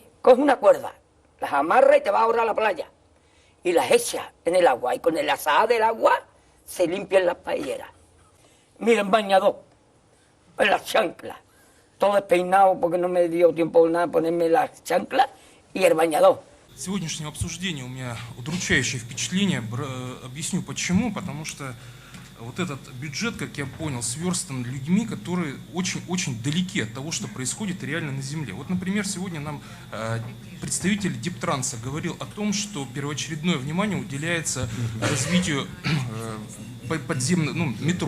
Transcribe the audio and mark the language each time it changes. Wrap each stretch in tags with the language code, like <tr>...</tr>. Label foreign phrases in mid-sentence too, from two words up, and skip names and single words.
<es>Coge una cuerda, las amarra y te vas ahora a la playa. Y las echas en el agua. Y con el azahar del agua se limpian las paelleras. Mira, el bañador, en las chanclas. Todo despeinado porque no me dio tiempo nada ponerme las chanclas y el bañador.</es> <ru>Сегодняшнее обсуждение у меня удручающее впечатление. Объясню почему. Потому что вот этот бюджет, как я понял, сверстан людьми, которые очень-очень далеки от того, что происходит реально на Земле. Вот, например, сегодня нам представитель Дептранса говорил о том, что первоочередное внимание уделяется развитию подземного, метро.</ru>